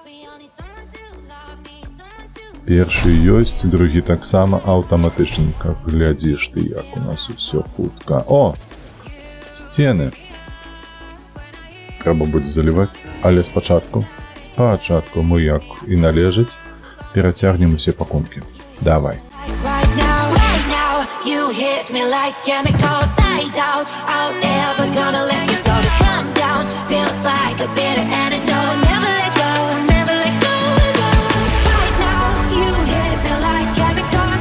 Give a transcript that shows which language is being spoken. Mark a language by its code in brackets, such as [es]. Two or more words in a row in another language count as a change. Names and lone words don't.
[be] Першы ёсць, другі таксама аўтаматычненька. Глядзіш ты, як у нас усё хутка. О! Сцены. Трэба будзе заліваць, але спачатку мы, як і належыць, перацягнем усе пакункі. Давай. [en] You hit me like chemicals. I doubt I'm never gonna let you go. To come down feels like a bitter antidote. Never let go, never let go, no. Right now, you hit me like chemicals.